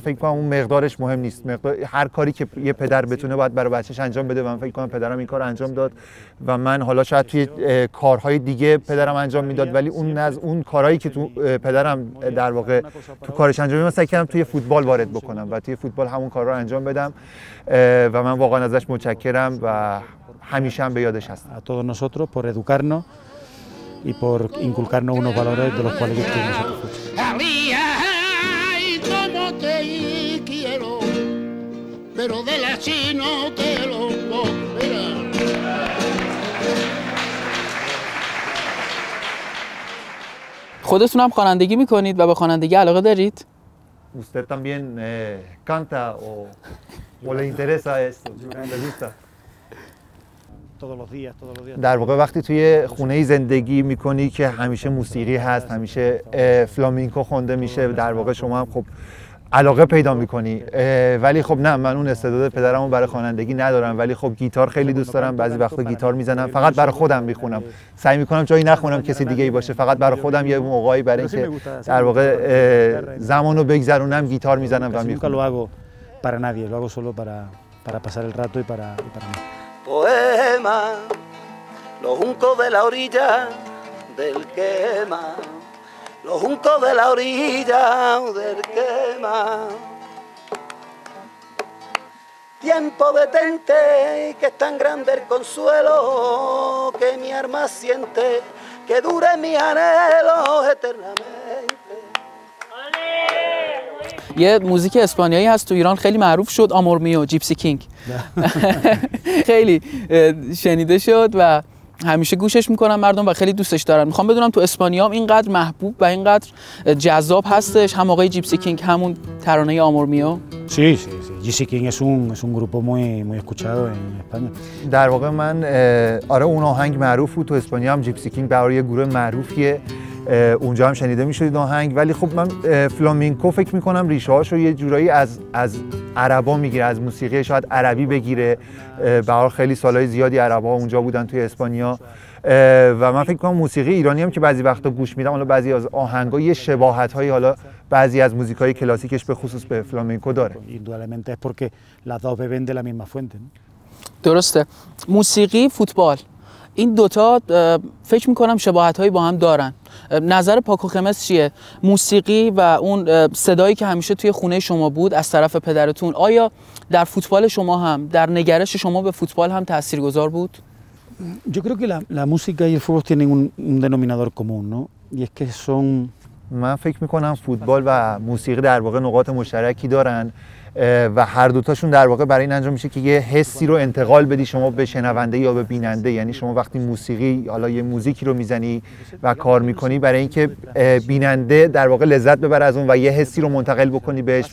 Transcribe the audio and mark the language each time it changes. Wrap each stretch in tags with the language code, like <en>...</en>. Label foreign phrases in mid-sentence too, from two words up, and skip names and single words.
<fa>فکر کنم اون مقدارش مهم نیست. هر کاری که یه پدر بتونه باید برای بچه‌ش انجام بده و من فکر کنم پدرم این کارو انجام داد و من حالا شاید توی کارهای دیگه پدرم انجام میداد، ولی اون کارهایی که تو پدرم در واقع تو کارش انجام میداد، سعی کردم توی فوتبال وارد بکنم و توی فوتبال همون کارا رو انجام بدم و من واقعا ازش متشکرم و همیشه هم به یادش هستم.</fa> <es>A todos nosotros por educarnos y por inculcarnos unos valores de los cuales yo estoy muy satisfecho. Ay, cómo te quiero, pero de la chino te lo volverá.</es> <fa>خودتون هم خوانندگی میکنید و به خوانندگی علاقه دارید؟</fa> <es>Usted también canta o le interesa esto, le gusta.</es> <fa>در واقع وقتی توی خونه زندگی میکنی که همیشه موسیقی هست، همیشه فلامینکو خونده میشه، در واقع شما هم خب علاقه پیدا میکنی. ولی خب نه، من اون استعداد پدرمو برای خوانندگی ندارم، ولی خب گیتار خیلی دوست دارم. بعضی وقتا گیتار میزنم، فقط برای خودم میخونم. سعی میکنم جایی نخونم کسی دیگه ای باشه، فقط برای خودم. یه موقعی برای اینکه در واقع زمانو بگذرونم گیتار میزنم و میخونم.</fa> <es>Nunca lo hago para nadie, lo hago solo para pasar el rato y para mí. Poema, los juncos de la orilla del quema, los juncos de la orilla del quema. Tiempo detente, que es tan grande el consuelo que mi alma siente, que dure mi anhelo eternamente.</es> <fa>یه موزیک اسپانیایی هست تو ایران خیلی معروف شد، آمور میو، جیپسی کینگ. خیلی شنیده شد و همیشه گوشش میکنن مردم و خیلی دوستش دارن. میخوام بدونم تو اسپانیا هم اینقدر محبوب و اینقدر جذاب هستش هم آقای جیپسی کینگ همون ترانه آمور میو؟</fa> <es>Sí. Gypsy King es un grupo muy escuchado en España.</es> <fa>در واقع من آره اون آهنگ معروف بود تو اسپانیا هم. جیپسی کینگ برای یه گروه معروفیه، اونجا هم شنیده میشد این آهنگ. ولی خب من فلامینکو فکر میکنم ریشه هاشو یه جورایی از عربا میگیره، از موسیقی شاید عربی بگیره. به هر حال خیلی سالهای زیادی عربا اونجا بودن توی اسپانیا و من فکر کنم موسیقی ایرانی هم که بعضی وقتا گوش میدم، حالا بعضی از آهنگا یه شباهت‌هایی حالا بعضی از موزیکای کلاسیکش به خصوص به فلامینکو داره.</fa> <es>Indudablemente es porque las dos beben de la misma fuente.</es> <fa>درسته. موسیقی، فوتبال، این دوتا فکر میکنم شباهت‌هایی با هم دارن. نظر پاکو خمس چیه؟ موسیقی و اون صدایی که همیشه توی خونه شما بود از طرف پدرتون، آیا در فوتبال شما هم، در نگرش شما به فوتبال هم تاثیرگذار بود؟</fa> <es>Yo creo que la música y el fútbol tienen un denominador común, ¿no? Y es que son</es> <fa>من فکر میکنم فوتبال و موسیقی در واقع نقاط مشترکی دارن و هر دوتاشون در واقع برای این انجام میشه که یه حسی رو انتقال بدی شما به شنونده یا به بیننده. یعنی شما وقتی موسیقی، حالا یه موزیکی رو میزنی و کار میکنی برای اینکه بیننده در واقع لذت ببره از اون و یه حسی رو منتقل بکنی بهش.</fa>